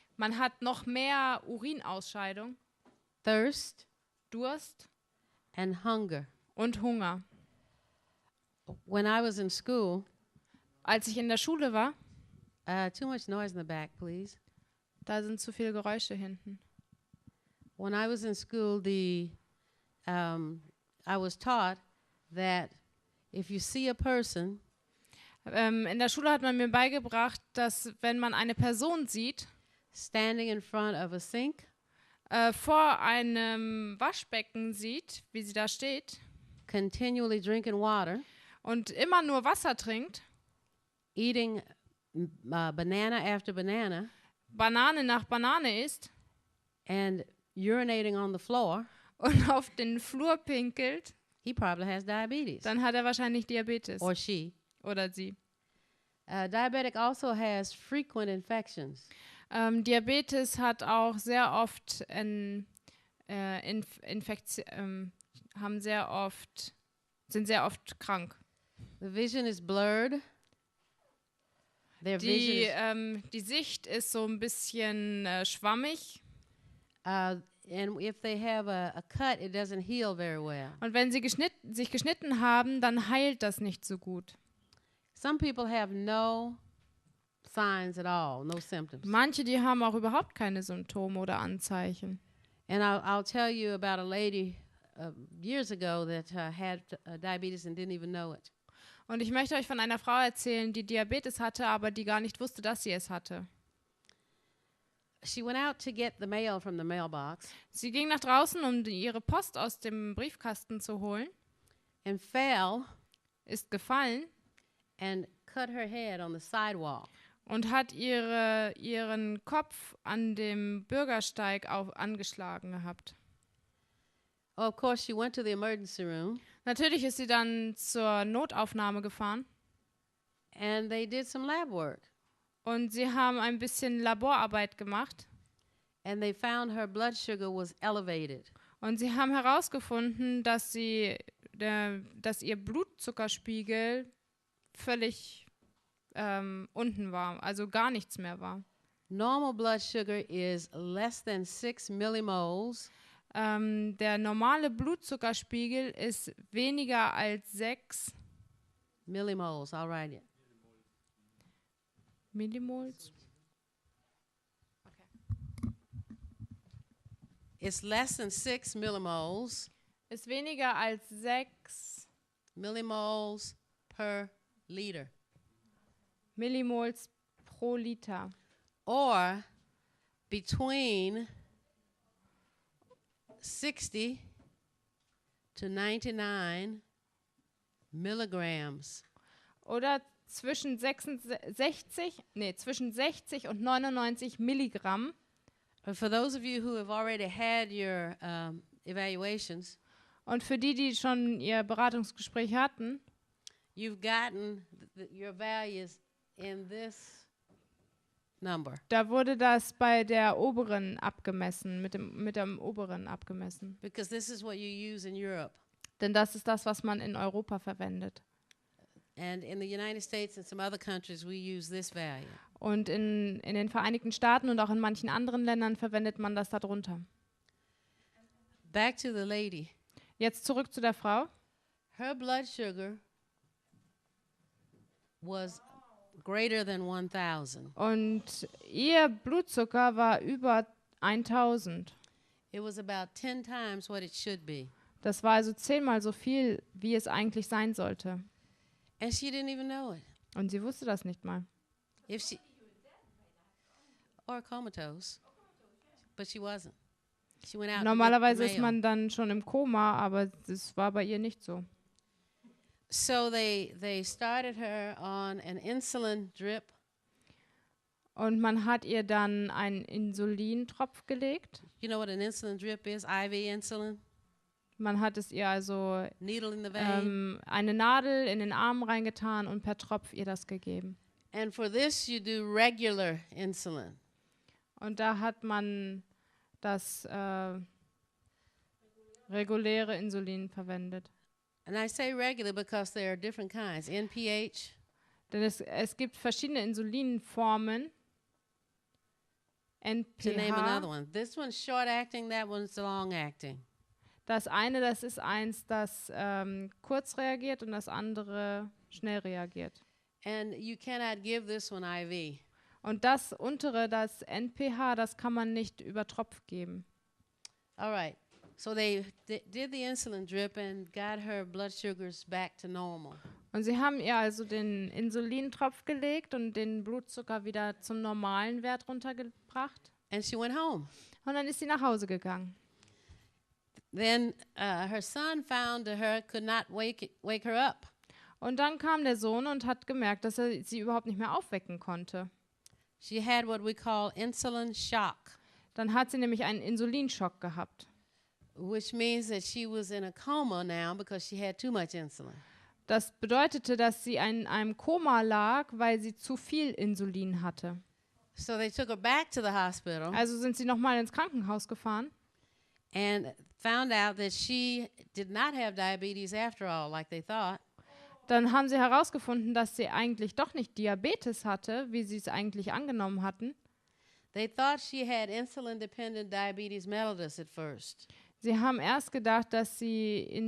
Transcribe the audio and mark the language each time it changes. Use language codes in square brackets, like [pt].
[de] man hat noch mehr Urinausscheidung, [en] Thirst [de] Durst [en] and hunger. [de] und Hunger. [en] When I was in school, [de] Als ich in der Schule war, [en] too much noise in the back, please. [de] da sind zu viele Geräusche hinten. [en] When I was in school, I was taught that if you see a person, [de] In der Schule hat man mir beigebracht, dass wenn man eine Person sieht, [en] standing in front of a sink, [de] vor einem Waschbecken sieht, wie sie da steht, [en] continually drinking water, [de] und immer nur Wasser trinkt, [en] eating banana after banana, [de] Banane nach Banane isst [en] and urinating on the floor, [de] und auf den Flur pinkelt, [en] he probably has diabetes. [de] dann hat er wahrscheinlich Diabetes. [en] Or she. [de] Oder sie. [en] Diabetic also has frequent infections. [de] Diabetes hat auch sehr oft sind sehr oft krank. [en] The vision is blurred. Their vision [de] Die Sicht ist so ein bisschen schwammig. [en] and if they have a cut, it doesn't heal very well. [de] Und wenn sie sich geschnitten haben, dann heilt das nicht so gut. [en] Some people have no signs at all, no symptoms. [de] Manche, die haben auch überhaupt keine Symptome oder Anzeichen. [en] And I'll tell you about a lady years ago that had diabetes and didn't even know it. [de] Und ich möchte euch von einer Frau erzählen, die Diabetes hatte, aber die gar nicht wusste, dass sie es hatte. [en] She went out to get the mail from the mailbox [de] Sie ging nach draußen, um ihre Post aus dem Briefkasten zu holen, [en] and fell [de] ist gefallen [en] and cut her head on the sidewalk. [de] und hat ihren Kopf an dem Bürgersteig angeschlagen gehabt. [en] Of course, she went to the emergency room [de] Natürlich ist sie dann zur Notaufnahme gefahren [en] and they did some lab work [de] und sie haben ein bisschen Laborarbeit gemacht [en] and they found her blood sugar was elevated. [de] und sie haben herausgefunden, dass ihr Blutzuckerspiegel völlig unten war, also gar nichts mehr war. [en] Normal blood sugar is less than 6 millimoles. [de] Der normale Blutzuckerspiegel ist weniger als 6 [en] Millimoles, I'll write it. [de] Millimols. [en] It's less than 6 millimoles, [de] Ist weniger als 6 [en] millimoles per liter. [de] Millimols pro Liter. [en] Or between 60 to 99 milligrams. [de] Oder zwischen 60 und 99 Milligramm. [en] For those of you who have already had your evaluations, [de] Und für die schon ihr Beratungsgespräch hatten, [en] you've gotten your values in this number. [de] da wurde das bei der oberen abgemessen, mit dem oberen abgemessen. [en] Because this is what you use in Europe. [de] Denn das ist das, was man in Europa verwendet. [en] And in the United States and some other countries, we use this value. [de] Und in den Vereinigten Staaten und auch in manchen anderen Ländern verwendet man das darunter. [en] Back to the lady. [de] Jetzt zurück zu der Frau. [en] Her blood sugar was greater than 1,000. [de] Und ihr Blutzucker war über 1000. [en] It was about 10 times what it should be. [de] Das war also 10-mal so viel, wie es eigentlich sein sollte. [en] And she didn't even know it. [de] Und sie wusste das nicht mal. [en] If she or comatose, but she wasn't. She went out. [de] Normalerweise [en] to get [de] ist [en] the mail. [de] man dann schon im Koma, aber das war bei ihr nicht so. [en] So they started her on an insulin drip. [de] Und man hat ihr dann einen Insulintropf gelegt. [en] You know what an insulin drip is? IV insulin? [de] Man hat es ihr also [en] Needle in the vein. [de] eine Nadel in den Arm reingetan und per Tropf ihr das gegeben. [en] And for this, you do regular insulin. [de] Und da hat man das reguläre Insulin verwendet. [en] And I say regular because there are different kinds. NPH, [de] Denn es gibt verschiedene Insulinformen. [en] to name another one. This one's short acting, that one's long acting. [de] Das eine, das ist eins, das kurz reagiert und das andere schnell reagiert. [en] And you cannot give this one IV. [de] Und das untere, das NPH, das kann man nicht über Tropf geben. [en] All right. So they did the insulin drip and got her blood sugars back to normal. [de] Und sie haben ihr also den Insulintropf gelegt und den Blutzucker wieder zum normalen Wert runtergebracht. [en] And she went home. [de] Und dann ist sie nach Hause gegangen. [en] Then her son found her, could not wake her up. [de] Und dann kam der Sohn und hat gemerkt, dass er sie überhaupt nicht mehr aufwecken konnte. [en] She had what we call insulin shock, [de] Dann hat sie nämlich einen Insulinschock gehabt. [en] which means that she was in a coma now because she had too much insulin. [de] Das bedeutete, dass sie in einem Koma lag, weil sie zu viel Insulin hatte. [en] So they took her back to the hospital [de] Also sind sie nochmal ins Krankenhaus gefahren [en] and found out that she did not have diabetes after all, like they thought. [de] Dann haben sie herausgefunden, dass sie eigentlich doch nicht Diabetes hatte, wie sie es eigentlich angenommen hatten. [en] They thought she had insulin-dependent diabetes mellitus at first. [de] Sie haben erst gedacht, dass sie